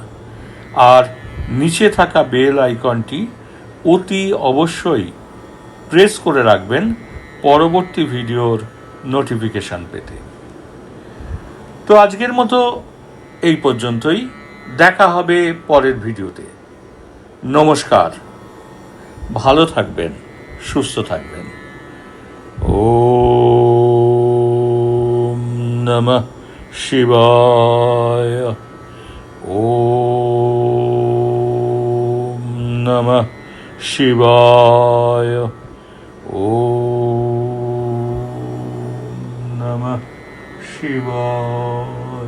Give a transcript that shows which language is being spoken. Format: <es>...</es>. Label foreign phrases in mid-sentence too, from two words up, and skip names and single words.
<bn>আর নিচে থাকা বেল আইকনটি অতি অবশ্যই প্রেস করে রাখবেন পরবর্তী ভিডিওর নোটিফিকেশান পেতে। তো আজকের মতো এই পর্যন্তই, দেখা হবে পরের ভিডিওতে। নমস্কার, ভালো থাকবেন, সুস্থ থাকবেন।</bn> <sa>ওম নমঃ শিবায়। ওম নমঃ শিবায়। ওম নমঃ শিবায়।</sa>